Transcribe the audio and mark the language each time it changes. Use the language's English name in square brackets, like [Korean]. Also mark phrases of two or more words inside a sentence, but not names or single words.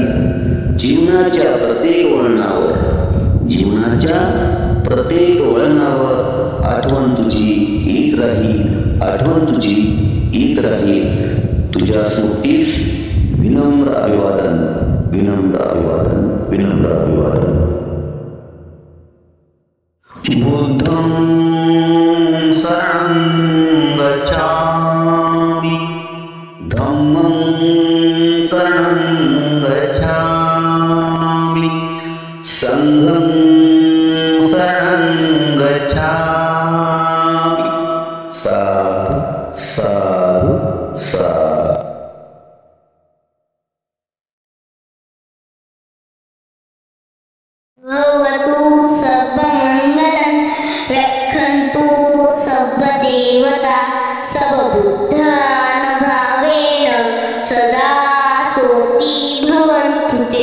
[Marathi] जीवनाच्या प्रत्येक वळणावर आठवण तुझी येत राहील, आठवण तुझी येत राहील. तुझ्या स्मृतीस विनम्र अभिवादन, विनम्र अभिवादन, विनम्र अभिवादन. [Pali] बुद्धं शरणं गच्छामि, धम्मं शरणं गच्छामि, संघं शरणं गच्छामि. साधु साधु साधु. भवतु सर्वमङ्गलं, रक्षन्तु सर्वदेवता, सर्वबुद्धानुभावेन सदा सोति भवन्तु ते.